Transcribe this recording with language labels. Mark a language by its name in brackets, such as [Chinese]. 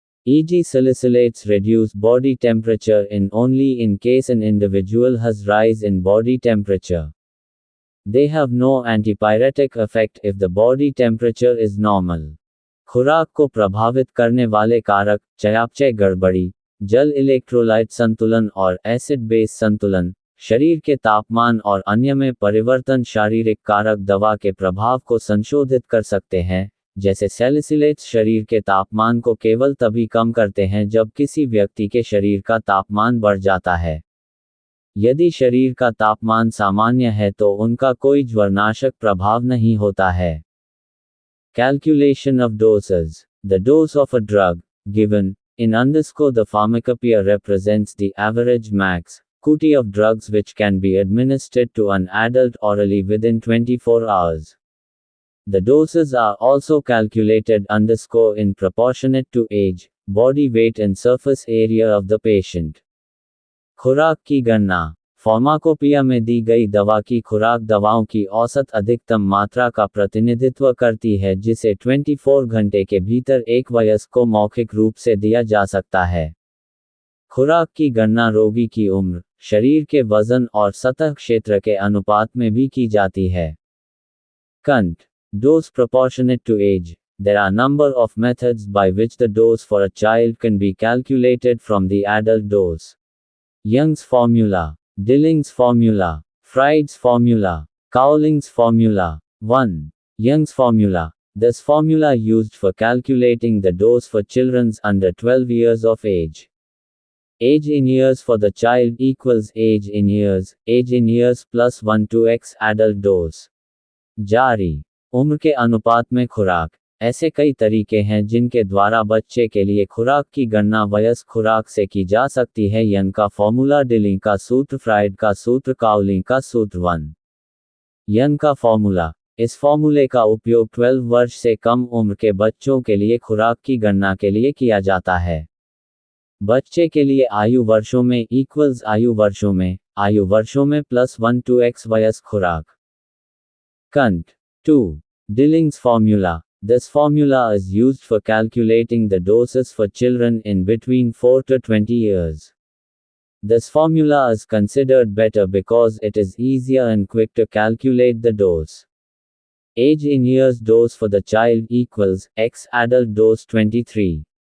[English] E.g., salicylates reduce body temperature only in case an individual has rise in body temperature. They have no antipyretic effect if the body temperature is normal. [Hindi] खुराक को प्रभावित करने वाले कारक चयापचय गड़बड़ी, जल इलेक्ट्रोलाइट संतुलन और एसिड बेस संतुलन, शरीर के तापमान और अन्य में परिवर्तन। शारीरिक कारक दवा के प्रभाव को संशोधित कर सकते हैं, जैसे सैलिसिलेट्स शरीर के तापमान को केवल तभी कम करते हैं जब किसी व्यक्ति के शरीर का तापमान बढ़ जाता है। यदि शरीर का तापमान सामान्य है तो उनका कोई ज्वरनाशक प्रभाव नहीं होता है। [English] Calculation of doses. The dose of a drug, given, in the pharmacopoeia represents the average max quantity of drugs which can be administered to an adult orally within 24 hours. The doses are also calculated in proportionate to age, body weight and surface area of the patient. [Hindi] खुराक की गणना। Pharmacopoeia में दी गई दवा की खुराक दवाओं की औसत अधिकतम मात्रा का प्रतिनिधित्व करती है जिसे 24 घंटे के भीतर एक वयस्क को मौखिक रूप से दिया जा सकता है। खुराक की गणना रोगी की उम्र, शरीर के वजन और सतह क्षेत्र के अनुपात में भी की जाती है। [English] कंट dose proportionate to age. There are number of methods by which the dose for a child can be calculated from the adult dose. Young's formula, Dilling's formula, Fried's formula, Cowling's formula. 1. Young's formula. This formula used for calculating the dose for children under 12 years of age. Age in years for the child equals age in years plus 1 to x adult dose. [Hindi] जारी उम्र के अनुपात में खुराक। ऐसे कई तरीके हैं जिनके द्वारा बच्चे के लिए खुराक की गणना वयस्क खुराक से की जा सकती है। यंग का फॉर्मूला, डिलिंग का सूत्र, फ्राइड का सूत्र, काउलिंग का सूत्र। 1. यंग का फॉर्मूला। इस फॉर्मूले का उपयोग 12 वर्ष से कम उम्र के बच्चों के लिए खुराक की गणना के लिए किया जाता है। बच्चे के लिए आयु वर्षों में इक्वल्स आयु वर्षों में [English] plus 1 to x [Hindi] वयस्क खुराक। [English] कंट 2. Dilling's formula. This formula is used for calculating the doses for children in between 4 to 20 years. This formula is considered better because it is easier and quick to calculate the dose. Age in years dose for the child equals x adult dose 23.